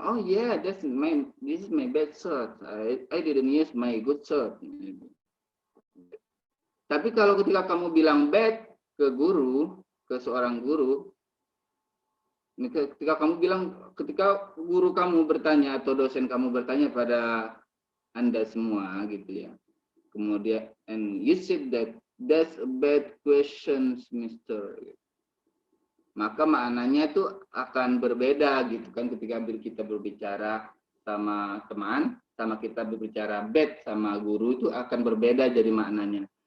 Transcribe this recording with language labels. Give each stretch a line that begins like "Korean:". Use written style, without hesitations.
English: Oh yeah, this is my bad shirt. I didn't use my good shirt.
Indonesian: Tapi kalau ketika kamu bilang bad ke guru, ke seorang guru, ketika guru kamu bertanya atau dosen kamu bertanya pada Anda semua gitu ya. Kemudian,
English: and you said that's a bad question, Mister.
Indonesian: Maka maknanya itu akan berbeda gitu kan ketika kita berbicara sama teman, sama kita berbicara bad sama guru itu akan berbeda jadi maknanya.